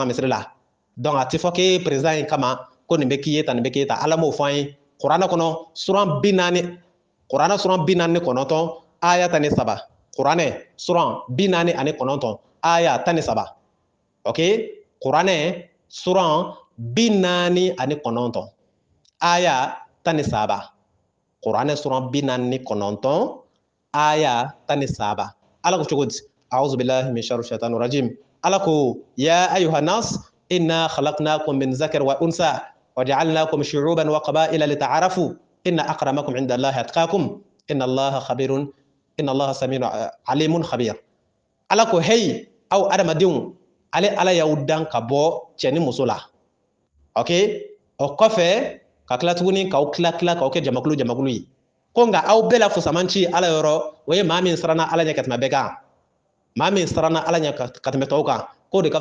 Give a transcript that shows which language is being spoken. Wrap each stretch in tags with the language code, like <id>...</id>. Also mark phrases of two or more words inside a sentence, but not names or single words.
<bm>ka misiri la donc a tɛ fɔ k'e président ye kama ko nin bɛ k'i ye tan nin bɛ k'e ta ala m'o fɔ an ye kuranɛ kɔnɔ suran 40 kuranɛ suran 49 aya 13 kuranɛ suran 49 aya 13 ok kuranɛ suran 49 aya 13 kuranɛ suran 49 aya 13 ala ko cogo</bm> <ar>di أعوذ بالله من شر الشيطان الرجيم</ar> <bm>ala ko</bm> <ar>يا أيها الناس إنا خلقناكم من ذكر وأنثى وجعلناكم شعوبا وقبائل لتعارفوا إن أكرمكم عند الله أتقاكم إن الله خبير إن الله سميع عليم خبير</ar> <bm>ala ko hey aw adamadenw ale ala y'aw dan ka bɔ cɛ ni muso la ok o kɔfɛ ka tila tuguni k'aw tila k'aw kɛ jamakulu ye ko nka aw bɛɛ la fusamanci ala yɔrɔ o ye maa min siranna ala ɲɛ ka tɛmɛ bɛɛ kan maa min siranna ala ɲɛ ka tɛmɛ tɔw kan k'o de ka</bm>